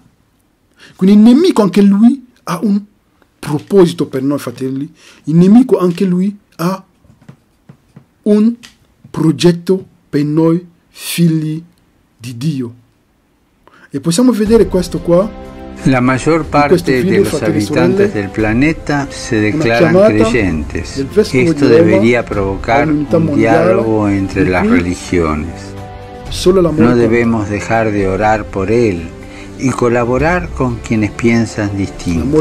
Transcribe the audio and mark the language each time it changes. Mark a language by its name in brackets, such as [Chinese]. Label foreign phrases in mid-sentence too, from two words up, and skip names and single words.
[Italian] Quindi il nemico anche lui ha un proposito per noi, fratelli. Il nemico anche lui ha un progetto per noi figli di Dio. E possiamo vedere questo qua. [Spanish] La mayor parte de los habitantes del planeta se declaran creyentes. Esto debería provocar un diálogo entre las religiones. No debemos dejar de orar por él y colaborar con quienes piensan distinto.